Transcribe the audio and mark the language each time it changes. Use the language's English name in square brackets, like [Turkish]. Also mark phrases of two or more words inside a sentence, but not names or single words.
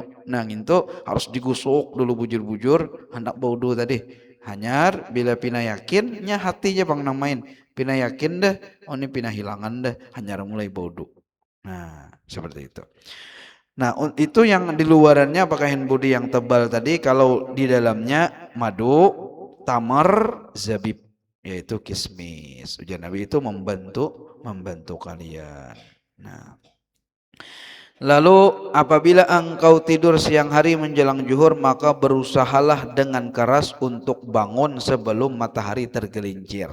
[Indonesian] Nah itu harus digosok dulu [Banjar] bujur-bujur hendak baudu [Indonesian] tadi. [Banjar] Hanyar bila pina yakinnya hatinya bang nang main. Pina yakin dah, oh ini pina hilangan dah, hanyar mulai baudu. [Indonesian] Nah seperti itu. Nah itu yang di luarannya pakai [English] hand body [Indonesian] yang tebal tadi. Kalau di dalamnya madu, tamar, zabib, yaitu kismis. Ujian Nabi itu membantu kalian. Nah, lalu apabila engkau tidur siang hari menjelang zuhur, maka berusahalah dengan keras untuk bangun sebelum matahari tergelincir.